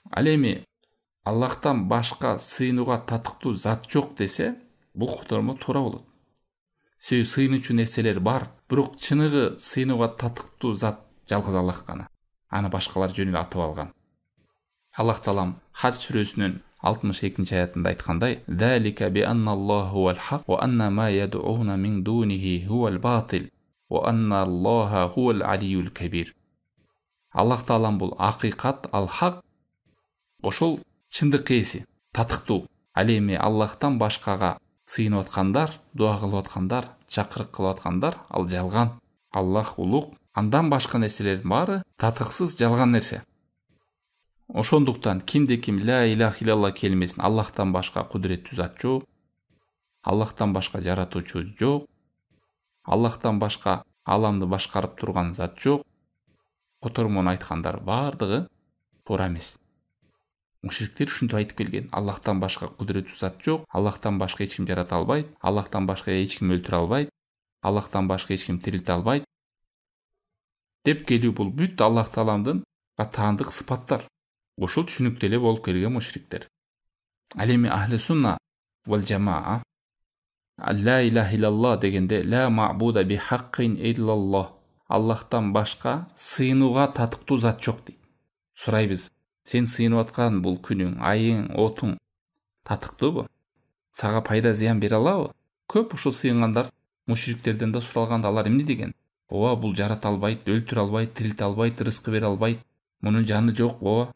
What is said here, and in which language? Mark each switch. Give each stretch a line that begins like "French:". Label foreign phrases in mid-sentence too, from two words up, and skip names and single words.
Kyrgyz: Ал эми Аллахтан башка сыйынууга татыктуу зат жок десе, бул котормо туура болот. Себеби сыйынуучу нерселер бар, бирок чыныгы сыйынууга татыктуу зат жалгыз Аллах гана. Аны башкалар жөн эле атып алган. Аллах таалам Хадж сүрөсүнүн 62 аятында айткандай:
Arabic: "ذلك بأن الله هو الحق وأن ما يدعون من دونه هو الباطل وأن الله هو العلي الكبير."
Kyrgyz: Аллах таалам бул акыйкат, ал хак, ошол чындык ээси, татыктуу. Ал эми Аллахтан башкага сыйынып аткандар, дуа кылып аткандар, чакырык кылып аткандар, ал жалган. Аллах улук, андан башка нерселердин баары татыксыз, жалган нерсе. Ошондуктан кимде ким
Arabic: لا إله إلا الله
Kyrgyz: келмесин Аллахтан башка кудуреттүү зат жок, Аллахтан башка жаратуучу жок, Аллахтан башка аламды башкарып турган зат жок, котормон айткандар бардыгы туура эмес. Мушриктер ушинтип айтып келген. Аллахтан башка кудуреттүү зат жок, Аллахтан башка эч ким жарата албайт, Аллахтан башка эч ким өлтүрө албайт, Аллахтан башка эч ким тирилте албайт деп келүү бул бүт Аллах Тааламдын таандык сыпаттар. Ошол түшүнүктө эле болуп келген мушриктер. Ал эми
Arabic: أهل السنة والجماعة لا إله إلا الله
Kyrgyz: дегенде
Arabic: لا معبود بحق إلا الله.
Kyrgyz: Аллахтан башка сыйынууга татыктуу зат жок дейт. Сурайбыз, сен сыйынып аткан бул күнүң, айың, отуң татыктуубу? Сага пайда зыян бере алабы? Көп ушул сыйынгандар мушриктерден да суралганда алар эмне деген? Ооба, бул жарата албайт, өлтүрө албайт, тирилте албайт, рызкы бере албайт, мунун жаны жок, ооба.